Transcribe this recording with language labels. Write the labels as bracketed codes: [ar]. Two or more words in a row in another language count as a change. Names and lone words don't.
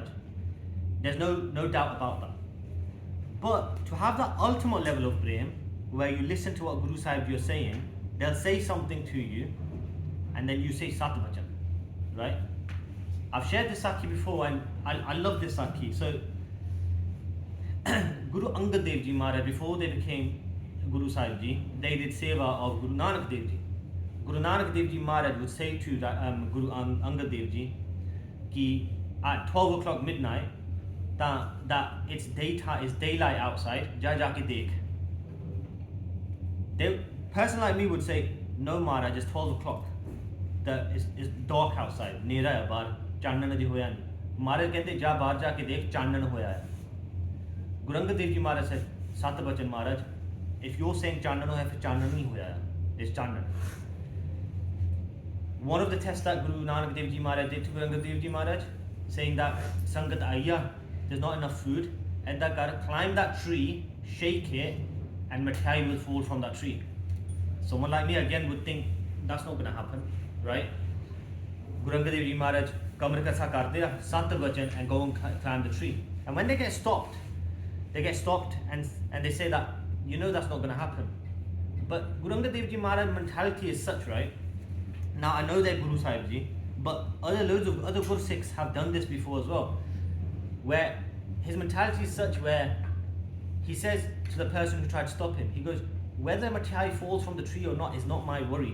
[en] There's no doubt about that. But to have that ultimate level of prem, where you listen to what Guru Sahib you're saying, they'll say something to you, and then you say [pa] ਸਤਿ ਬਚਨ, [en] right? I've shared this Sakhi before, and I love this Sakhi. So, Guru Angad Dev Ji Maharaj, before they became Guru Sahib Ji, they did seva of Guru Nanak Dev Ji. Guru Nanak Dev Ji Maharaj would say to Guru Angad Dev Ji, ki at 12 o'clock midnight, that it's daytime, it's daylight outside, [pa] ਜਾ ਕੇ ਦੇਖ. [en] A person like me would say, no Maharaj, it's 12 o'clock. It's dark outside, [pa] ਨ੍ਹੇਰਾ ਹੈ ਬਾਹਰ, ਚਾਨਣ ਅਜੇ ਹੋਇਆ ਨਹੀਂ. ਮਹਾਰਾਜ ਕਹਿੰਦੇ, ਜਾ ਬਾਹਰ ਜਾ ਕੇ ਦੇਖ, ਚਾਨਣ ਹੋਇਆ ਹੈ. [en] Guru Angad Dev Ji Maharaj said, Sat Bachan Maharaj, if you're saying [pa] ਚਾਨਣ ਹੋਇਆ, [en] then [pa] ਚਾਨਣ ਨਹੀਂ ਹੋਇਆ ਹੈ, [en] it's chandan. One of the tests that Guru Nanak Dev Ji Maharaj did to Guru Angad Dev Ji Maharaj, saying that [pa] ਸੰਗਤ ਆਇਆ, [en] there's not enough food, and that gotta climb that tree, shake it, and mithai will fall from that tree. Someone like me again would think that's not gonna happen, right? [pa] ਗੁਰੂ ਅੰਗਦ ਦੇਵ ਜੀ ਮਹਾਰਾਜ ਕਮਰ ਕੱਸਾ ਕਰਦੇ, ਸਤਿ ਬਚਨ, [en] and go and climb the tree. And when they get stopped and they say that, you know, that's not gonna happen. But Guru Angad Dev Ji Maharaj mentality is such, right? Now I know they're Guru Sahib Ji, but loads of other Guru Sikhs have done this before as well, where his mentality is such where he says to the person who tried to stop him, he goes, whether mithai falls from the tree or not is not my worry.